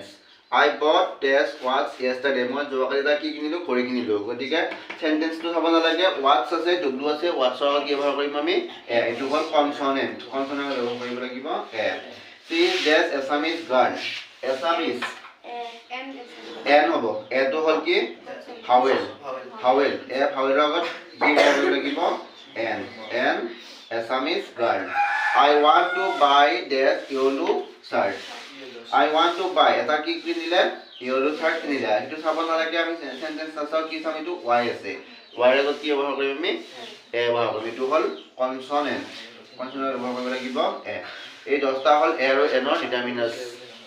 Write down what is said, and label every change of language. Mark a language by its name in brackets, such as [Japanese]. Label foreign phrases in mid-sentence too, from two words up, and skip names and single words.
[English] I bought this watch yesterday. [Assamese] মই যোৱাকালি এটা কি কিনিলো ঘড়ী কিনিলো গতিকে সেন্টেন্সটো চাব নালাগে watch আছে w আছে watch ৰ কি ব্যৱহাৰ কৰিম আমি এটো হ'ল কনসনেন্ট ব্যৱহাৰ কৰিব লাগিব [English] she is this Assamese girl [Assamese] Assamese n হ'ব এটো হ'ল কি ভাৱেল এ ভাৱেলৰ আগত বি ব্যৱহাৰ কৰিব লাগিব n Assamese girl [English] I want to buy this yellow shirt I want to buy [Assamese] এটা কি কিনিলে [English] yellow shirt [Assamese] কিনিলে এটো চাব নালাগে আমি সেন্টেন্স আছে কি চাম এটো y আছে y ৰ আগত কি ব্যৱহাৰ কৰিম আমি এ ব্যৱহাৰ কৰিম এটো হ'ল কনসনেন্ট ব্যৱহাৰ কৰিব লাগিব এই 10টা হ'ল এ আৰু এনৰ ডিটাৰমিনাৰ্ছ